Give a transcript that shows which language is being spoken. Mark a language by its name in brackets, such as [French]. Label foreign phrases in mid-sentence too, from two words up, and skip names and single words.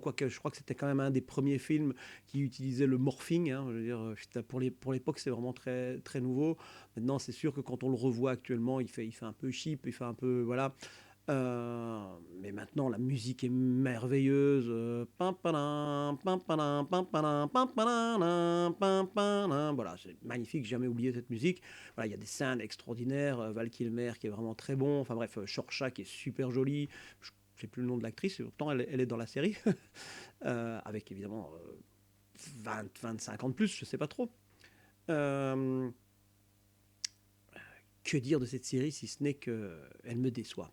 [French] Quoique je crois que c'était quand même un des premiers films qui utilisait le morphing. Je veux dire, pour l'époque, c'est vraiment très, très nouveau. Maintenant, c'est sûr que quand on le revoit actuellement, il fait un peu cheap, il fait un peu. Voilà. Mais maintenant, la musique est merveilleuse. Pam, padam, pam, padam, pam, padam, pam, padam, pam, padam. Voilà, c'est magnifique, j'ai jamais oublié cette musique. Voilà, il y a des scènes extraordinaires. Val Kilmer qui est vraiment très bon. Enfin bref, Shorcha qui est super jolie. Je ne sais plus le nom de l'actrice, et pourtant elle est dans la série. Avec évidemment 25 ans de plus, je ne sais pas trop. Euh, que dire de cette série si ce n'est qu'elle me déçoit.